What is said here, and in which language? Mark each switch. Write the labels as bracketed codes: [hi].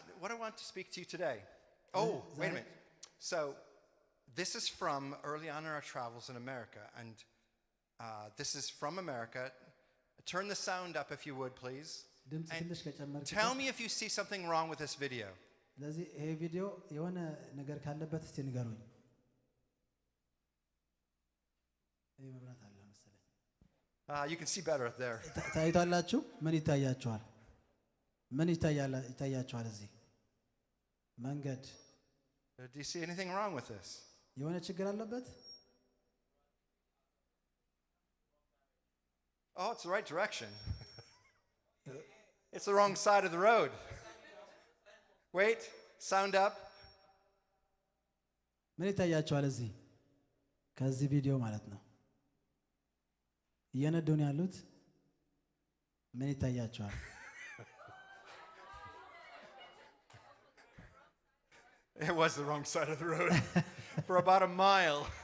[en] What I want to speak to you today. Oh, wait a minute. So, this is from early on in our travels in America, and this is from America. Turn the sound up if you would, please. [am] ድምጽ ትንሽ ከጨመርክ [en] Tell me if you see something wrong with this video. [am] ስለዚህ ይሄ ቪዲዮ የሆነ ነገር ካለበት እስቲ ንገሩኝ። ይሄ መብራት አለ መሰለኝ። [en] You can see better there. [am] ታይቷላችሁ? ምን ይታያችኋል? ምን ይታያችኋል? እዚህ መንገድ [en] Do you see anything wrong with this? [am] የሆነ ችግር አለበት? [en] Oh, it's the right direction. It's the wrong side of the road. Wait, sound up. [am] ምን ይታያችኋል? እዚህ ከዚህ ቪዲዮ ማለት ነው እየነዱ ነው ያሉት። ምን ይታያችኋል? [en] It was the wrong side of the road for about a mile.